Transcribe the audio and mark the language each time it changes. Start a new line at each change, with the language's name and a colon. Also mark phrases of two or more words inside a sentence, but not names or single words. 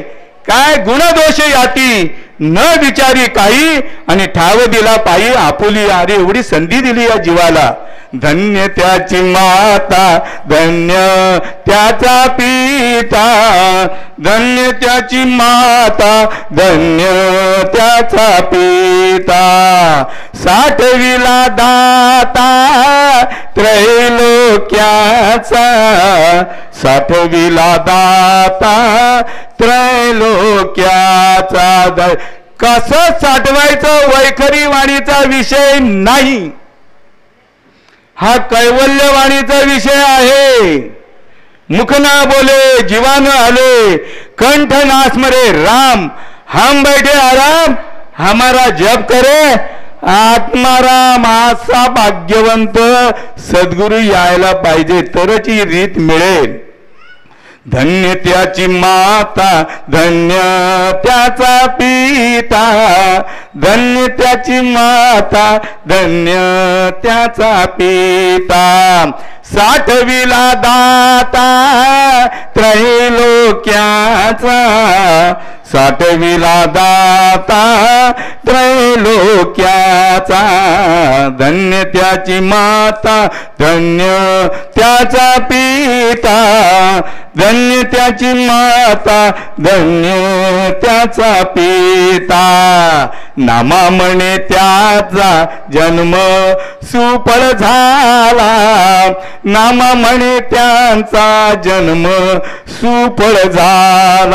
Marathi: काय गुणदोष याती न विचारी काही, आणि ठाव दिला पायी आपुली अरे एवढी संधी दिली या जीवाला. धन्य त्याची माता, धन्य त्याचा पिता, धन्य त्याची माता, धन्य त्याचा पिता. साठविला दाता त्रैलोक्याचा, साठविला दाता त्रैलोक्याचा. कसं साठवायचं वैखरी वाणीचा विषय नाही, हा कैवल्यवाणीचा विषय आहे. मुख ना बोले जीवान आले, कंठ ना स्मरे राम,
Hindi: हम बैठे आराम हमारा जप करे आत्माराम.
Marathi: असा भाग्यवंत सद्गुरू यायला पाहिजे, तरच ही रीत मिळेल. धन्य त्याची माता, धन्य त्याचा पिता, धन्य त्याची माता, धन्य त्याचा पिता. साठविला दाता त्रैलोक्याचा, साठविला दाता त्रैलोक्याचा. धन्य त्याची माता, धन्य त्याचा पिता, धन्य त्याची माता, धन्य त्याचा पिता. नामा म्हणे त्याचा जन्म सुफळ झाला, नामा म्हणे त्यांचा जन्म सुफळ झाला.